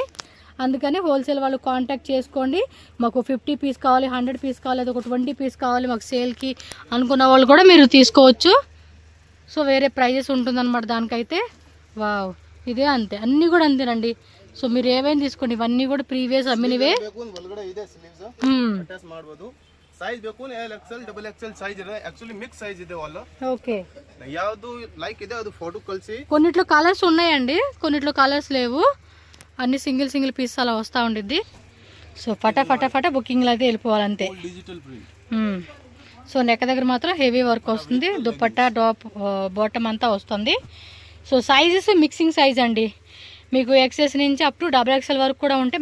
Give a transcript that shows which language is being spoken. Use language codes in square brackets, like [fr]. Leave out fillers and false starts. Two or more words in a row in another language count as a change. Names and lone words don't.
[te] అందుకని హోల్సేల్ వాళ్ళు కాంటాక్ట్ చేసుకోండి. మాకు 50 పీస్ కావాలి, 100 పీస్ కావాలి, లేదా ఒక 20 పీస్ కావాలి మాకు సేల్కి అనుకున్న వాళ్ళు కూడా మీరు తీసుకోవచ్చు. సో వేరే ప్రైజెస్ ఉంటుందన్నమాట దానికైతే. వావ్, ఇదే అంతే, అన్నీ కూడా అంతేనండి. సో మీరు ఏవైనా తీసుకోండి, ఇవన్నీ కూడా ప్రీవియస్ అమ్మినవే. [kn] ಸೈಜ್ ಬೇಕು XL, XXL ಸೈಜ್ ಇದೆ. [en] actually mix size [kn] ಇದೆ వాళ్ళు. [te] ఓకే, [kn] ಯಾವುದು ಲೈಕ್ ಇದೆ ಅದು ಫೋಟೋ ಕಳಿಸಿ. [te] కొన్నిట్లో కలర్స్ ఉన్నాయండి, కొన్నిట్లో కలర్స్ లేవు. అన్ని [en] single piece [te] అలా వస్తూ ఉండిద్ది. సో ఫటాఫట బుకింగ్లో అయితే వెళ్ళిపోవాలంతే. [en] digital print. [te] సో నెక్ దగ్గర మాత్రం [en] heavy work [te] వస్తుంది. దుపట్టా [en] top bottom [te] అంతా వస్తుంది. సో [en] sizes mixing size [te] అండి. మీకు XS నుంచి [en] up to XXL [te] వరకు కూడా ఉంటాయి.